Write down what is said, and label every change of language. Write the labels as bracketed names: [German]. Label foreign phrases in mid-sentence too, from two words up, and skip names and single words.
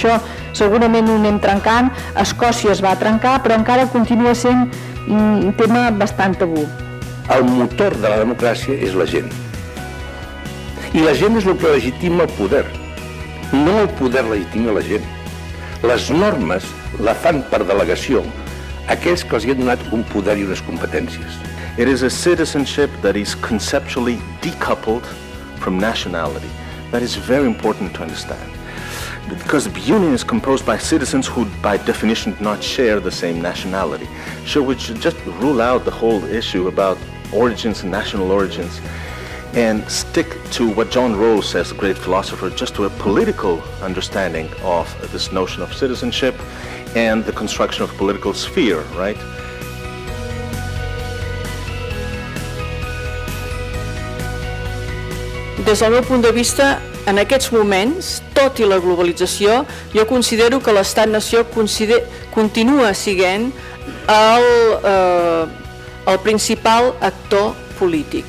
[Catalan] Això segurament ho anem trencant, Escòcia es va trencar, però encara continua sent un tema bastant tabú. El motor de la democràcia és la gent. I la gent és el que legitima el poder. No el poder legitima la gent. Les normes la fan per delegació aquells que els hi han donat un poder i unes competències. [English] It is a citizenship that is conceptually decoupled from nationality. That is very important to understand. Because the union is composed by citizens who, by definition, do not share the same nationality. So we should just rule out the whole issue about origins and national origins and stick to what John Rawls says, the great philosopher, just to a political understanding of this notion of citizenship and the construction of political sphere, right? [Catalan] Des del meu punt de vista, en aquests moments, tot i la globalització, jo considero que l'estat-nació continua sent el principal actor polític.